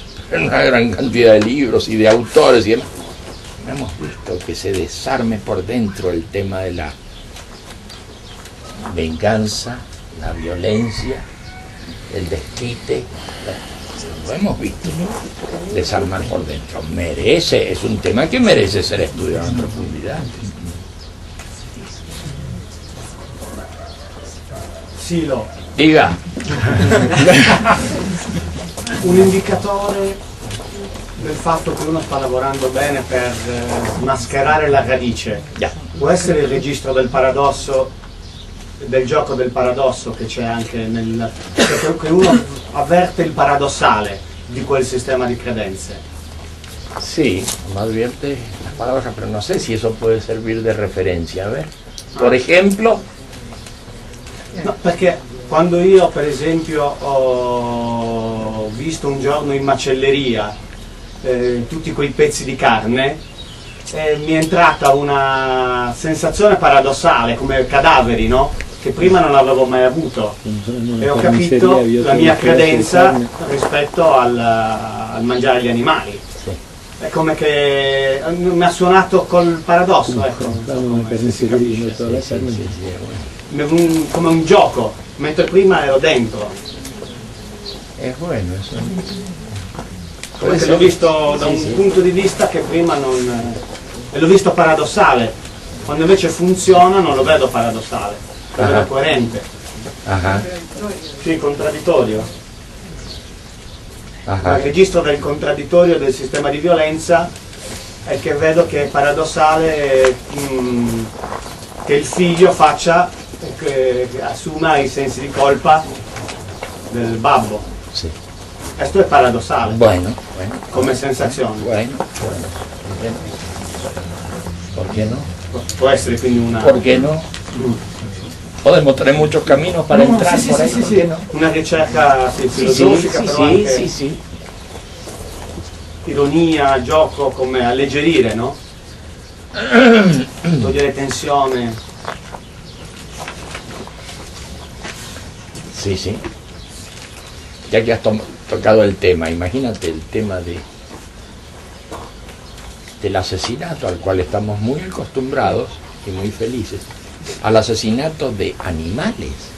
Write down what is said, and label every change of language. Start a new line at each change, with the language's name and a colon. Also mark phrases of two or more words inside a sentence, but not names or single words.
Spanish: Una gran cantidad de libros y de autores y demás. No hemos visto que se desarme por dentro el tema de la venganza, la violencia, el desquite. Lo hemos visto desarmar por dentro. Es un tema que merece ser estudiado en profundidad.
Italian: Sì,
Spanish: Diga.
Italian: un indicatore del fatto che uno sta lavorando bene per mascherare la radice può essere il registro del paradosso, del gioco del paradosso che c'è anche nel... che uno avverte il paradossale di quel sistema di credenze.
Spanish: Sí, me advierte las palabras, pero no sé si eso puede servir de referencia. A ver, por ejemplo...
Italian: No, perché quando io per esempio ho visto un giorno in macelleria tutti quei pezzi di carne, mi è entrata una sensazione paradossale, come cadaveri, no? Che prima non avevo mai avuto, e ho capito la mia credenza rispetto al mangiare gli animali. È come che mi ha suonato col paradosso, ecco, come un gioco, mentre prima ero dentro.
Spanish: È bueno eso.
Italian: Perché l'ho visto da un punto di vista che prima non... e l'ho visto paradossale, quando invece funziona non lo vedo paradossale, lo vedo coerente. Sì, contraddittorio. Il registro del contraddittorio del sistema di violenza è che vedo che è paradossale che il figlio faccia, che assuma i sensi di colpa del babbo. Sì. Questo è paradossale.
Spanish: Bueno.
Italian: Come sensazione.
Spanish: Bueno. ¿Por qué no?
Italian: Può essere quindi una...
Spanish: ¿Por qué no? Podemos tener muchos caminos para entrar por ahí.
Italian: Sì. No? Una ricerca filosofica, però anche ironia, gioco, come alleggerire, no? Togliere tensione.
Spanish: Sí. Ya que has tocado el tema, imagínate el tema del asesinato al cual estamos muy acostumbrados y muy felices, al asesinato de animales.